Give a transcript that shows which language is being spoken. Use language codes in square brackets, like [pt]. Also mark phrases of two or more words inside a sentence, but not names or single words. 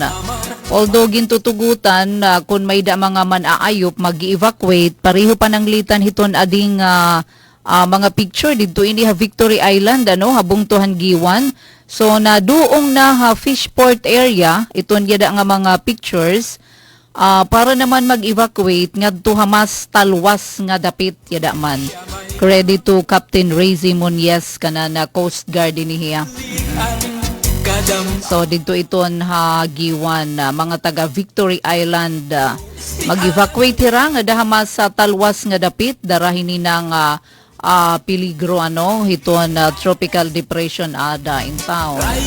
[war] Although gintutugutan kung may da mga man-aayop mag-evacuate pareho pananglitan hiton ading mga picture dito ini ha Victory Island ano habong tuhan giwan. So na duong na ha Fishport area iton yada nga mga pictures para naman mag-evacuate ngadto hamas talwas nga dapit yada man. [en] Credit to [war] Captain Razy Muñez kanana Coast Guard inihiya. So dito iton ha giwan mga taga Victory Island mag-evacuate hira nga dahamas sa talwas nga dapit darahin ng peligro ano hiton [en] tropical depression [war] ada [en] in town.